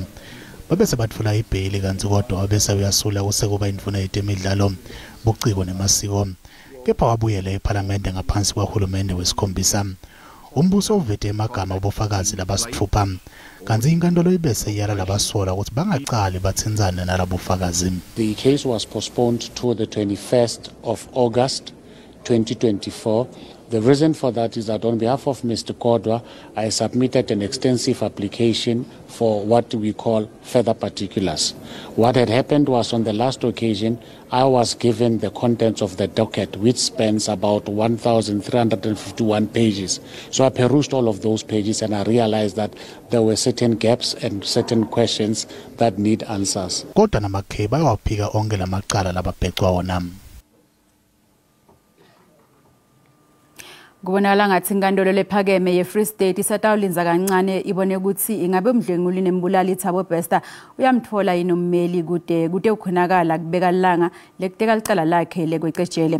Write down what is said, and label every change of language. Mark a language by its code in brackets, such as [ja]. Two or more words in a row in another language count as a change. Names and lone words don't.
[ss] Babese batfula ibhayili kanti kodwa wabese uyasula kusekuba indvuna yetemidlalo buciko nemasiko. Kepha wabuyela eParliament ngaphansi kwahulumende wesikhombisa. Umbuso uvete emagama obufakazi labasithupha. Kanti inkantolo ibese yala labasola ukuthi bangaqali bathinzane nalabufakazi. [en] The case was postponed to the 21st of August 2024. The reason for that is that on behalf of Mr. Kodwa, I submitted an extensive application for what we call further particulars. What had happened was on the last occasion, I was given the contents of the docket, which spans about 1,351 pages. So I perused all of those pages and I realized that there were certain gaps and certain questions that need answers. [ss] Kodwa naMakhey bayawaphika onke lamacala lababhecwa wona. Kubonakala ngathi inkantolo lephakeme ye-Free State isatawulinza kancane ibone ukuthi ingabe umdlwenguli nembulali Thabo Bester uyamthola yini ummeli kude ukhonakala kubeka langa lekuteka licala lakhe lekwecejele.